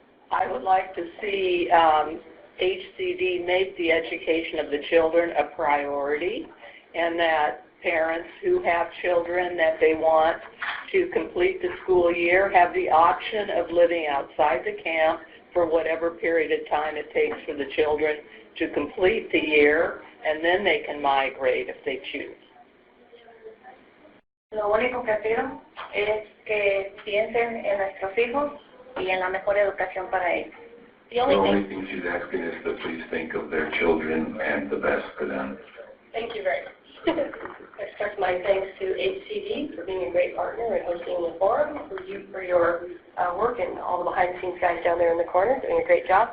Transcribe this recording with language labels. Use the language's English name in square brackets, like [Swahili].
[English] I would like to see HCD make the education of the children a priority, and that parents who have children that they want to complete the school year have the option of living outside the camp for whatever period of time it takes for the children to complete the year, and then they can migrate if they choose. [Spanish] Lo único que pido es que piensen en nuestros hijos y en la mejor educación para ellos. [English] The only thing she's asking is to please think of their children and the best for them. Thank you very much. I express my thanks to HCD for being a great partner and hosting the forum, for you for your work, and all the behind-the-scenes guys down there in the corner doing a great job.